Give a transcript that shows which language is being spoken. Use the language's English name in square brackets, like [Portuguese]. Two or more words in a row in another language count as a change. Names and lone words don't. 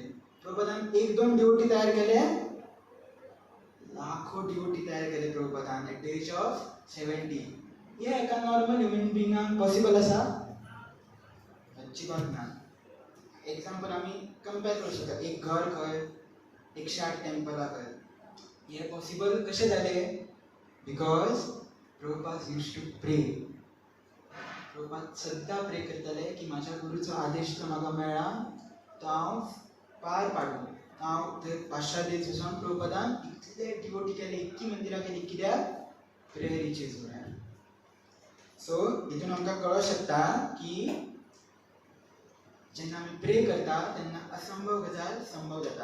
[Konkani] प्रभुपादान 1-2 डिवोटी तयार केले, लाखो डिवोटी तयार केले प्रभुपादान [English] at the age of [Konkani] 17. हे एका नॉर्मल ह्युमन बिंगाक पॉसिबल आसा? अजिबात ना. एक्झाम्पल आमी कंपेर करूं शकता. एक घर खंय, 108 टेम्पलां खंय. हे पॉसिबल कशें जालें? [English] because Prabhupada used to pray. [Konkani] प्रभुपाद सद्दां प्रे करताले की म्हाज्या गुरूचो आदेश जो म्हाका मेळ्ळा तो हांव पार पाडूं. हांव थंय पाश्चात्य वचून प्रभुपादान इतले डिवोटी केले, इतकी मंदिरां केली. कित्याक? प्रेयरीचे जोरार. सो हितून आमकां कळोंक शकता की जेन्ना आमी प्रे करता तेन्ना असंभव गजाल संभव जाता.